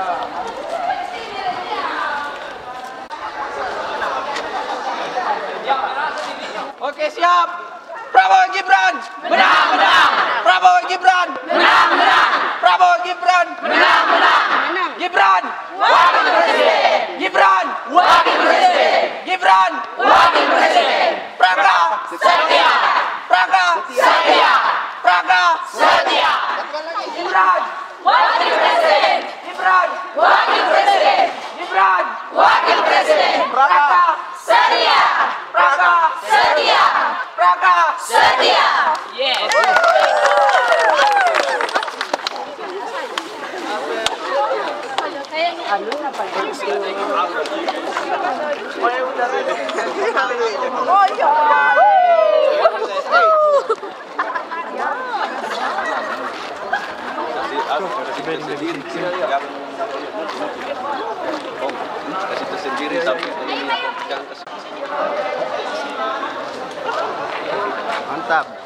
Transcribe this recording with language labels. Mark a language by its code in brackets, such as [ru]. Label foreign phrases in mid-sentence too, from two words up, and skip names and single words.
[id] Oke, siap. Prabowo Gibran. Menang, menang. Prabowo Gibran. Menang, menang. Prabowo Gibran. Menang, menang. Gibran. Wakil Presiden. Gibran. Wakil Presiden. Gibran. Wakil Presiden. Praga setia. Praga setia. Praga setia. Gibran. Wakil Presiden. Gibran. Wakil Presiden. Gibran. Wakil Presiden. Praga setia. Praga setia. Praga setia. Yes. Oh iya. Sendiri tapi mantap.